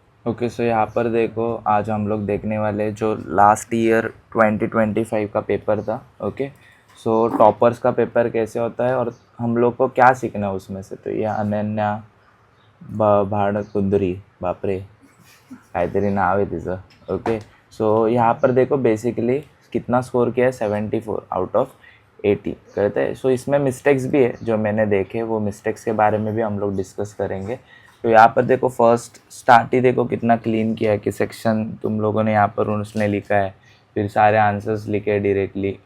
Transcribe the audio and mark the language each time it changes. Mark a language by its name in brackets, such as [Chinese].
[Hindi] Okay, सो यहाँ पर देखो, आज हम लोग देखने वाले जो लास्ट ईयर 2025 का पेपर था। ओके, सो टॉपर्स का पेपर कैसे होता है और हम लोग को क्या सीखना है उसमें से। तो ये [Marathi] अनन्या भाडकुंद्री, बापरे काहीतरी नाव आहे तिचं। [Hindi] ओके, सो यहाँ पर देखो बेसिकली कितना स्कोर किया है, 74 आउट ऑफ 80 कहते हैं। सो इसमें मिस्टेक्स भी है जो मैंने देखे, वो मिस्टेक्स के बारे में भी हम लोग डिस्कस करेंगे। तो यहाँ पर देखो फर्स्ट स्टार्ट ही देखो कितना क्लीन किया है कि सेक्शन तुम लोगों ने यहाँ पर उसने लिखा है, फिर सारे आन्सर्स लिखे डिरेक्टली।